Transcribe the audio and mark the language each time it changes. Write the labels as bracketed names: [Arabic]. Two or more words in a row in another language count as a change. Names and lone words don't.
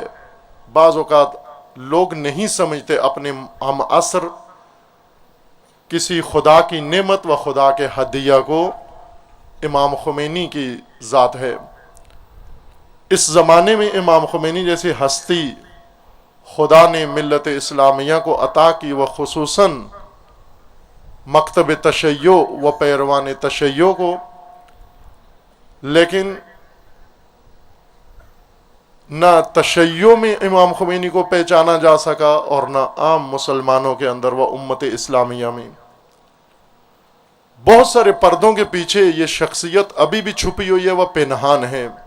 [Urdu] بعض اوقات لوگ نہیں سمجھتے اپنے ہم عصر کسی خدا کی نعمت و خدا کے ہدیہ کو امام خمینی کی ذات ہے۔ اس زمانے میں امام خمینی جیسی ہستی خدا نے ملت اسلامیہ کو عطا کی، وہ خصوصاً مکتب تشیع و پیروان تشیع کو، لیکن نہ تشیع میں امام خمینی کو پہچانا جا سکا اور نہ عام مسلمانوں کے اندر و امت اسلامیہ میں۔ بہت سارے پردوں کے پیچھے یہ شخصیت ابھی بھی چھپی ہوئی ہے، وہ پنہان ہے۔